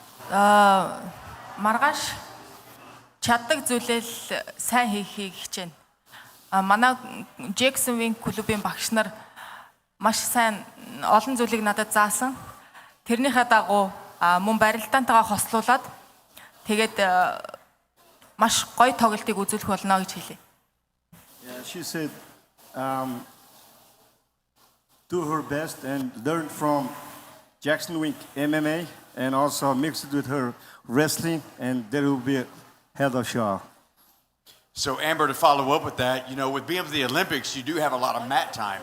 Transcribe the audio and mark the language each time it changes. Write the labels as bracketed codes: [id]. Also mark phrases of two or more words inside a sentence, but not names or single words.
[mn] маргааш чаддаг зүйлээ л сайн хийхийг хичээнэ. Манай Jackson Wing клубын багш нар маш сайн олон зүйлийг надад заасан. Тэрнийхээ дагуу мөн барилдаантайгаа хослуулад тэгээд маш гоё тоглолтыг үзүүлэх болно гэж хэлээ. [en] Yeah, she said, do her best and learn from Jackson Wink MMA and also mix it with her wrestling, and there will be a hell of a show. So Amber, to follow up with that, you know, with being with the Olympics, you do have a lot of mat time.